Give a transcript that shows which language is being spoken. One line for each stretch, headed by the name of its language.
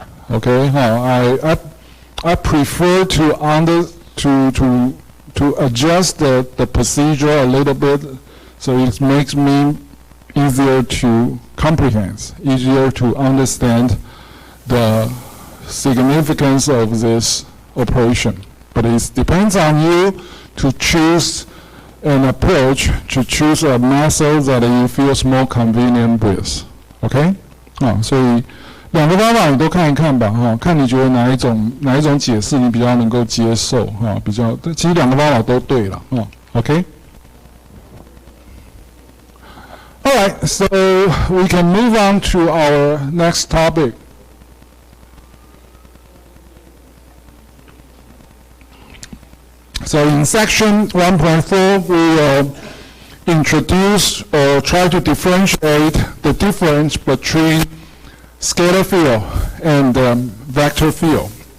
English: Okay, I prefer to adjust the procedure a little bit, so it makes me easier to comprehend, easier to understand the significance of this operation. But it depends on you to choose an approach, to choose a method that you feel more convenient with. Okay?
Chinese: 所以两个方法你都看一看吧，看你觉得哪一种解释你比较能够接受，比较，其实两个方法都对了，OK?
English: Alright, so we can move on to our next topic. So in section 1.4, we will introduce or try to differentiate the difference between scalar field and vector field.